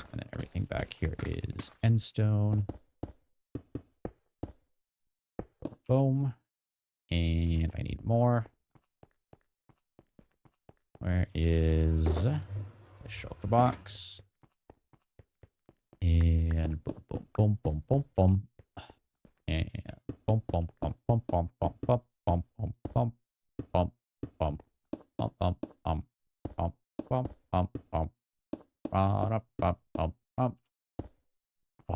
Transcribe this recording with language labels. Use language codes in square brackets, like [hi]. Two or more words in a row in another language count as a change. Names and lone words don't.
[en] And then everything back here is endstone. Boom, boom. And I need more. Where is the shulker box? And boom, boom, boom, boom, boom, boom. And boom, boom, boom, boom, boom, boom, boom, boom, boom, boom, boom, boom, bum, bum, bum, bum, bum, bum, bum, bum, bum, bum, bum, bum.